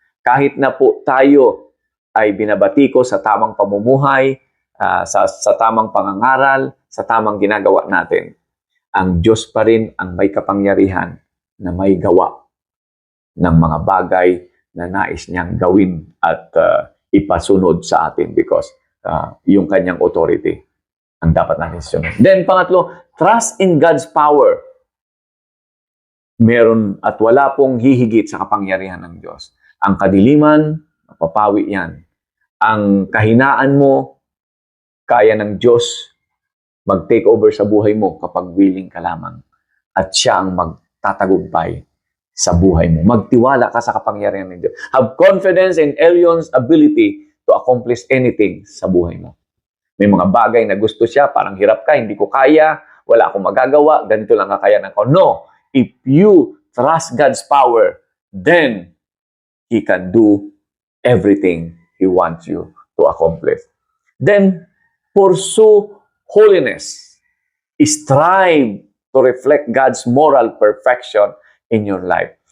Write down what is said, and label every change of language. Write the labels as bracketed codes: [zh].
[tl] Kahit na po tayo ay binabatiko sa tamang pamumuhay, sa tamang pangangaral, sa tamang ginagawa natin, ang Diyos pa rin ang may kapangyarihan na may gawa ng mga bagay na nais niyang gawin at ipasunod sa atin because yung kanyang authority ang dapat natin sunod. [en] Then [tl] pangatlo, [en] trust in God's power. [tl] Meron at wala pong hihigit sa kapangyarihan ng Diyos. Ang kadiliman, mapapawi yan. Ang kahinaan mo, kaya ng Diyos mag-take over sa buhay mo kapag willing ka lamang. At siya ang magtatagumpay sa buhay mo. Magtiwala ka sa kapangyarihan ng Diyos. [en] Have confidence in Elyon's ability to accomplish anything [tl] sa buhay mo. May mga bagay na gusto siya, parang hirap ka, hindi ko kaya, wala akong magagawa, ganito lang kakayanan ko. [en] No! If you trust God's power, then He can do everything He wants you to accomplish. Then, pursue holiness. Strive to reflect God's moral perfection in your life.